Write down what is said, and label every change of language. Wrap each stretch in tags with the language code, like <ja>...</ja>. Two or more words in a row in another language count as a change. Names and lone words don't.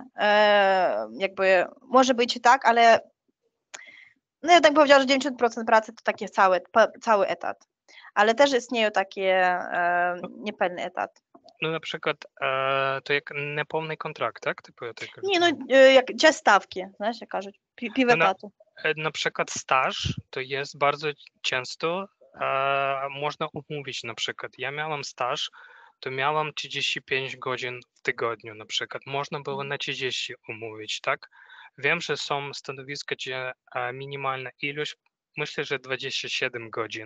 <pl>Jakby może być tak, ale no ja tak powiedziałam, że 90% pracy to takie cały etat. Ale też istnieją takie niepełny etat. No na przykład to jak неповний kontrakt, tak? Typu ja tak</pl> <uk>Ні,</uk> <pl>rozumiem.</pl> <uk>як часть ставки, знаєш, як кажуть, пів Ну, на- етату.</uk> <pl>Na przykład staż to jest bardzo często można umówić na przykład. Ja miałam staż, to miałam 35 godzin w tygodniu na przykład. Można było na 30 umówić, tak? Wiem, że są stanowiska, gdzie minimalna ilość, myślę, że 27 godzin.</pl>